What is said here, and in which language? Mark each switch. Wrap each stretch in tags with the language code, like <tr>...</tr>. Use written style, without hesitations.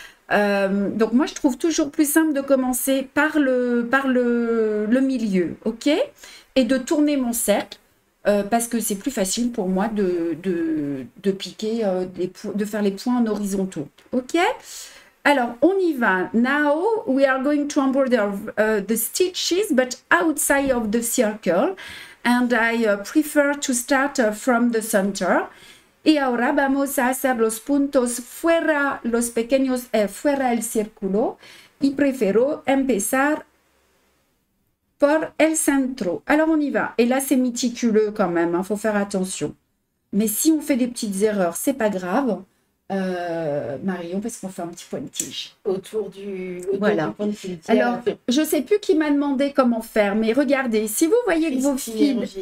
<fr>Donc, moi, je trouve toujours plus simple de commencer par le milieu, ok? Et de tourner mon cercle. Parce que c'est plus facile pour moi de piquer, de faire les points en horizontaux. OK? Alors, on y va.</fr> <en>Now, we are going to embroider the stitches, but outside of the circle. And I prefer to start from the center.</en> <es>Y ahora vamos a hacer los puntos fuera, los pequeños fuera el círculo. Y prefiero empezar por el centro.</es> <fr>Alors, on y va. Et là, c'est méticuleux quand même. Il faut faire attention. Mais si on fait des petites erreurs, c'est pas grave. Marion, parce qu'on fait un petit point de tige. Autour du Voilà. point de tige. Alors, je ne sais plus qui m'a demandé comment faire, mais regardez, si vous voyez que vos fils...</fr>